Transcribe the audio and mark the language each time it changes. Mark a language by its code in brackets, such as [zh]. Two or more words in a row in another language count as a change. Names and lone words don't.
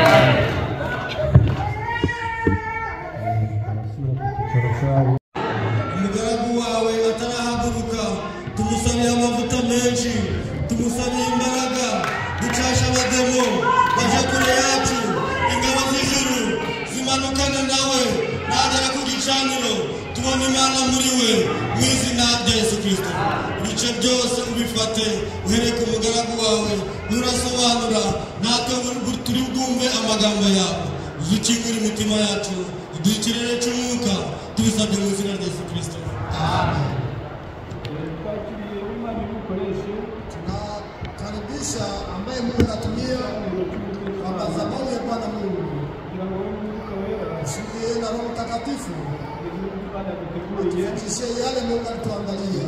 [rw] Umugaragu wawe atarahaguruka, tumusabye amavuta menshi, tumusabye imbaraga, ducasha abademo baje kure yacu, ingabo z'ijuru zimanukane nawe, nagera ku gicaniro tubona Imana muri we, mu izina rya Yesu Kristo. Ibice byose ubifate, uhereye ku mugaragu wawe, nurasobanura natwe turi bwumve amagambo yawe, uzukingura imitima yacu, uduhe ikirere cy'umwuka, tubisabye mu izina rya Yesu Kristo. Amen. [sw] Tunakaribisha ambaye Mungu anatumia kwa madhabahu ya Bwana Mungu. Usikie na Roho Mtakatifu. Tufikishe yale Mungu alituandalia.